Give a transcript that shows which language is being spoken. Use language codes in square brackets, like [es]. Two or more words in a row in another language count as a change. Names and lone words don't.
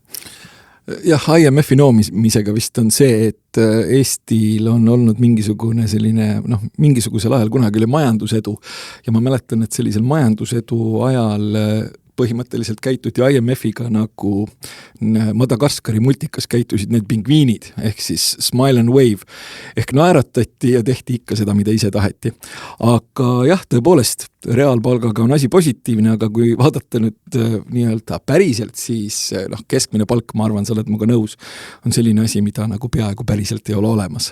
[et] Jah, IMF-i noomisega vist on see, et Eestil on olnud mingisugune selline, mingisugusel ajal kunagi oli majandusedu ja ma mäletan, et sellisel majandusedu ajal põhimõtteliselt käituti IMF-iga nagu Madagaskari multikas käitusid need pingviinid, ehk siis [en] smile and wave, [et] ehk naeratati ja tehti ikka seda, mida ise taheti. Aga jah, tõepoolest, reaalpalgaga on asi positiivne, aga kui vaadata nüüd nii-öelda päriselt, siis keskmine palk, ma arvan, sa oled muga nõus, on selline asi, mida nagu peaaegu päriselt ei ole olemas.